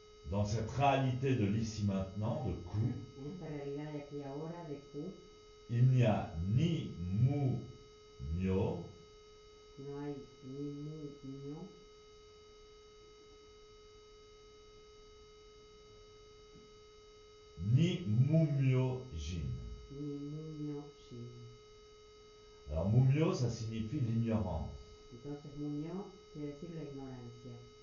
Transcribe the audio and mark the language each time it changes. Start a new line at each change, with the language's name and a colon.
French: dans cette réalité de l'ici maintenant, de Ku,
Spanish: en esta realidad de aquí ahora, de ku,
French: il n'y a ni mu myo,
Spanish: no hay ni mu myo,
French: ni mu myo jin.
Spanish: ni mu myo shin.
French: Alors mu myo, ça signifie l'ignorance.
Spanish: Entonces mu myo quiere decir la ignorancia.